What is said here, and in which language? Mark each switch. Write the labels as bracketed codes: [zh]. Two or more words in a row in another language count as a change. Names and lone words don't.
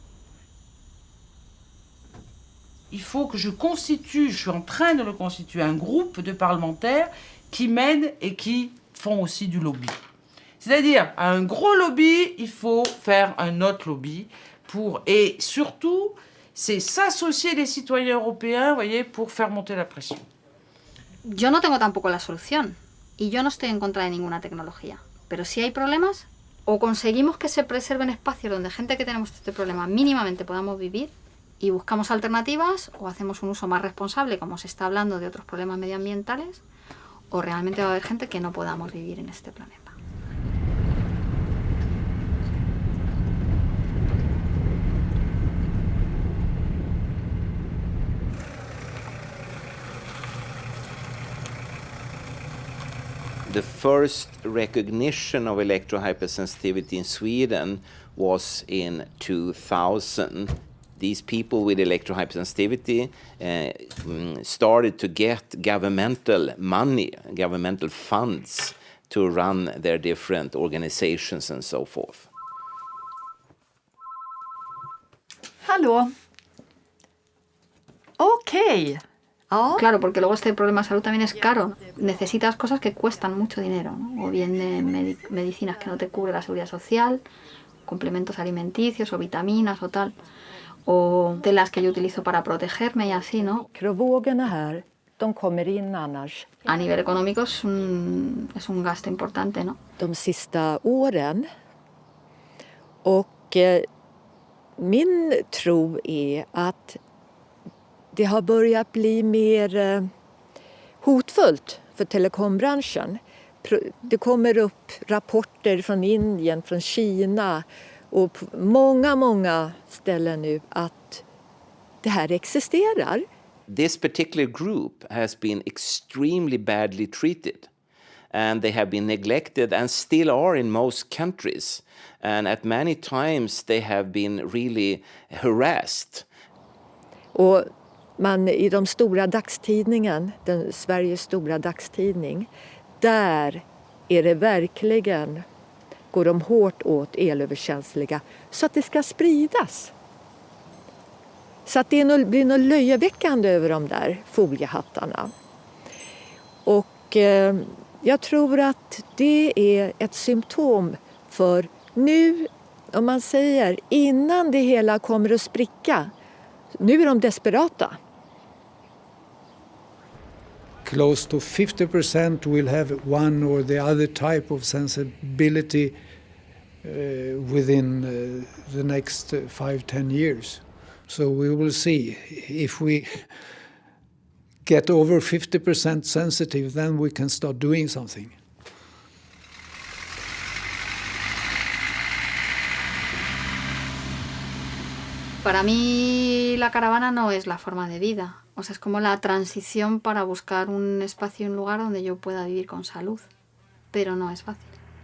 [fr] Il faut que je suis en train de le constituer, un groupe de parlementaires qui m'aident et qui font aussi du lobby. C'est-à-dire, à un gros lobby, il faut faire un autre lobby et surtout, c'est s'associer les citoyens européens, vous voyez, pour faire monter la pression. [es] Yo no tengo tampoco la solución y yo no estoy en contra de ninguna tecnología, pero si hay problemas, o conseguimos que se preserven espacios donde gente que tenemos este problema mínimamente podamos vivir, y buscamos alternativas o hacemos un uso más responsable, como se está hablando de otros problemas medioambientales, o realmente va a haber gente que no podamos vivir en este planeta. [en] The first recognition of electrohypersensitivity in Sweden was in 2000. These people with electrohypersensitivity started to get governmental money, governmental funds to run their different organizations and so forth. [sv] Hallå? Okej. Ja. [es] Claro, porque luego este problema de salud también es caro. Necesitas cosas que cuestan mucho dinero, ¿no? O bien de medicinas que no te cubre la seguridad social, complementos alimenticios o vitaminas o tal, o telas que yo utilizo para protegerme y así, ¿no? [sv] Mikrovågorna här, de kommer in annars. [es] A nivel económico es un gasto importante, ¿no? [sv] De sista åren. Och min tro är att det har börjat bli mer hotfullt för telekombranschen. Det kommer upp rapporter från Indien, från Kina och på många ställen nu att det här existerar. [en] This particular group has been extremely badly treated, and they have been neglected and still are in most countries. And at many times they have been really harassed. [sv] Och man i de stora dagstidningen, Sveriges stora dagstidning, där är det verkligen, går de hårt åt elöverkänsliga så att det ska spridas. Så att det blir något löjeväckande över de där foliehattarna. Och jag tror att det är ett symptom för nu, om man säger, innan det hela kommer att spricka. Nu är de desperata. [en] Close to 50% will have one or the other type of sensibility within the next 5-10 years. So we will see. If we get over 50% sensitive, then we can start doing something. [es] Para mí la caravana no es la forma de vida, o sea, es como la transición para buscar un espacio y un lugar donde yo pueda vivir con salud, pero no es fácil.